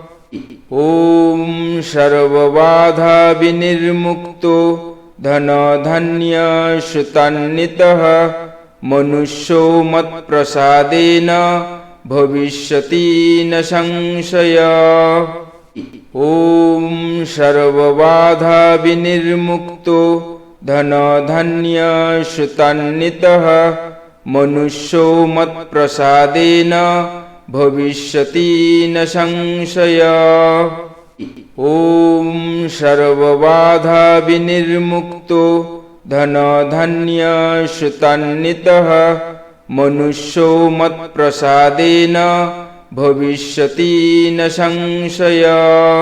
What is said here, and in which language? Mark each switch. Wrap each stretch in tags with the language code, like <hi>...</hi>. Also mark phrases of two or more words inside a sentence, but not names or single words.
<sa>ওম সর্ববাধা বিনির্মুক্তো ধনধান্য সুতান্বিতঃ মনুষ্যো মৎপ্রসাদেন ভবিষ্যতি ন সংশয়ঃ। ওম সর্ববাধা বিনির্মুক্তো ধনধান্য সুতান্বিতঃ मनुष्यो मत्प्रसादेन भविष्यति न संशयः। ॐ सर्वबाधा विनिर्मुक्तो धनधान्यसुतान्वितः मनुष्यो मत्प्रसादेन भविष्यति न संशयः।</sa>